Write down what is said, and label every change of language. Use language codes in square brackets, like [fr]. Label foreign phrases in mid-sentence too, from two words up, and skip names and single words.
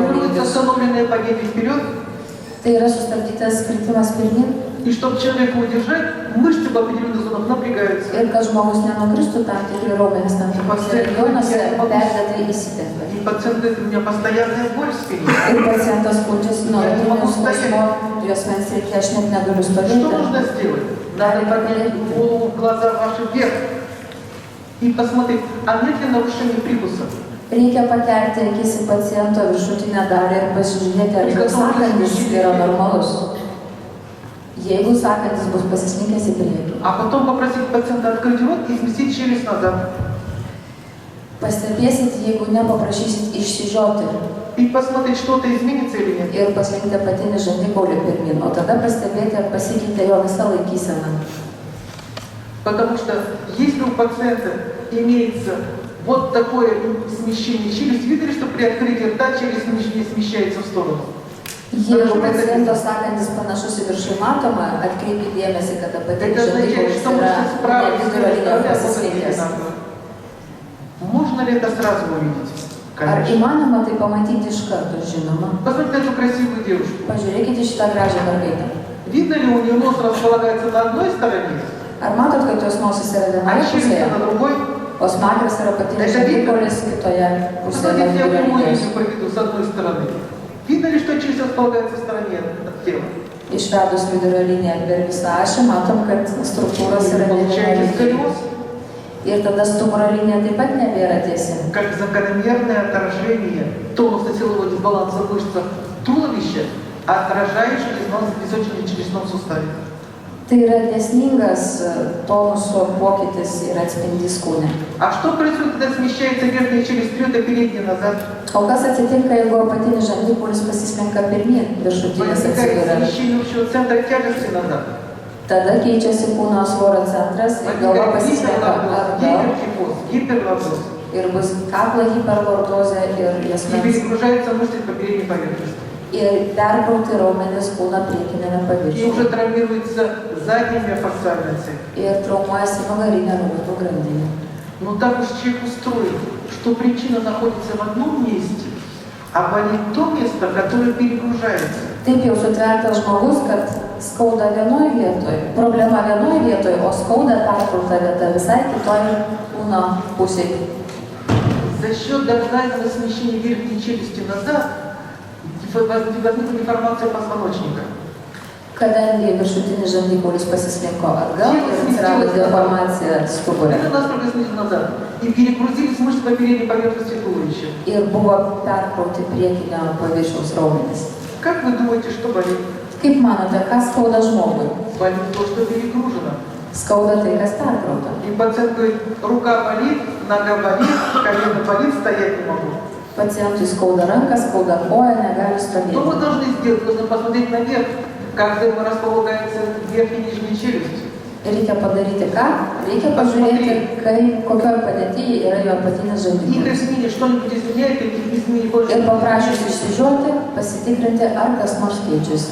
[ru] Формируется [lt] lygius. [ru] остановленное падение вперед, [lt] Tai yra sustabdytas kritimas pirmin. [ru] и чтобы человека удержать, мышцы в определенных зонах напрягаются. [lt] Ir kad žmogus nenukristų tam tikri raumenys tam tikrose regionuose, perdėtai įsitempia. [ru] И пациент говорит, у меня постоянная боль в спине. [lt] Ir pacientas skundžiasi nuolatiniu skausmu, juosmens srityje aš net negaliu [ru] Что [lt] stovėti. [ru] нужно сделать? Надо поднять голову, глаза ваши вверх и посмотреть, а нет ли нарушения прикуса. [lt] Reikia pakelti akis į paciento viršutinę dalį ir pasižiūrėti, ar jo sąkandis yra normalus. Jeigu sąkandis bus pasislinkęs į priekį. [ru] А потом попросить пациента открыть рот и сместить челюсть назад. [lt] Pastebėsit, jeigu nepaprašysit išsižioti [ru] И посмотреть, что-то изменится или нет. [lt] ir paslinkti apatinį žandikaulį pirmin, o tada pastebėti, ar pasikeitė jo visa laikysena. [ru] Потому что если у пациента имеется вот такое смещение челюсти, видели, что при открытии рта челюсть не смещается в сторону? [lt] Jeigu paciento sąkandis panašus į viršų matomą, atkreipkite dėmesį, kad apatinis [ru] Это означает, что [lt] žandikaulis [ru] мышцы [lt] yra [ru] справа и [lt] vidurio linijoje [ru] слева [lt] pasislinkęs. [ru] Можно ли это сразу увидеть? [lt] Ar [ru] Конечно. [lt] įmanoma tai pamatyti iš karto, žinoma? [ru] Посмотрите на эту красивую девушку. [lt] Pažiūrėkite šitą gražią mergaitę. [ru] Видно ли у нее нос располагается на одной стороне, [lt] Ar matot, kad jos nosis yra [ru] а [lt] vienoje [ru] челюсть [lt] pusėje, [ru] на другой? [lt] o smakras yra apatinis žandikaulis kitoje pusėje nuo [ru] Посмотрите, я [lt] vidurio [ru] прямую [lt] linijos? [ru] линию проведу с одной стороны. Видно ли, что челюсть располагается в стороне от тела? [lt] Išvedus vidurio liniją per visą ašį, matom, kad struktūros yra ne [ru] Получаете [lt] vienoje. [ru] сколиоз, [lt] Ir tada stuburo linija taip pat nebėra tiesi. [ru] как закономерное отражение тонуса силового дисбаланса в мышцах туловища, отражающий диссонанс в височно-челюстном суставе. [lt] Tai yra dėsningas tonuso pokytis ir atspindys kūne. [ru] А что происходит, когда смещается верхняя челюсть вперед, а передняя назад? [lt] O kas atsitinka, jeigu apatinis žandikaulis pasislenka pirmin, viršutinis [ru] Возникает [lt] atsiduria? [ru] смещение общего центра тяжести назад. [lt] Tada keičiasi kūno svorio centras ir galva [ru] Возникает [lt] pasislenka atgal [ru] гиперлордоз, гиперлордоз. [lt] ir bus kaklo hiperlordozė ir [ru] И [lt] jasmens. [ru] перегружаются мышцы по передней поверхности. [lt] Ir perkrauti raumenis kūno priekinėme [ru] И [lt] paviršiuje. [ru] уже травмируется задняя миофасциальная цепь. [lt] Ir traumuojasi nugarinė raumenų grandinė. [ru] Но так уж человек устроен, что причина находится в одном месте, а болит то место, которое перегружается. [lt] Taip jau sutvertas žmogus, kad skauda vienoje vietoje, problema vienoje vietoje, o skauda perkrauta vieta visai kitoje kūno pusėje. [ru] За счет дождательного смещения верхней челюсти назад возникла деформация позвоночника. [lt] Kadangi viršutinis žandikaulis pasislinko atgal ir atsirado deformacija stubure. [ru] Это нас только снизу назад. И перегрузились мышцы по передней поверхности туловища. [lt] Ir buvo perkrauti priekinio paviršiaus raumenys. [ru] Как вы думаете, что болит? [lt] Kaip manote, kas skauda žmogui? [ru] Болит то, что перегружено. [lt] Skauda tai, kas perkrauta. [ru] И пациент говорит, рука болит, нога болит, колено болит, стоять не могу. [lt] Pacientui skauda ranką, skauda koją, negali [ru] Что мы [lt] stovėti. [ru] должны сделать? Нужно посмотреть наверх, как располагается верхняя и нижняя челюсть. [lt] Reikia padaryti ką? Reikia pažiūrėti, kokioje padėtyje yra jo apatinis [ru] Их [lt] žandikaulis. [ru] изменит, что-нибудь изменяет, или изменит больше. [lt] Ir paprašius išsižioti, pasitikrinti, ar kas nors keičiasi.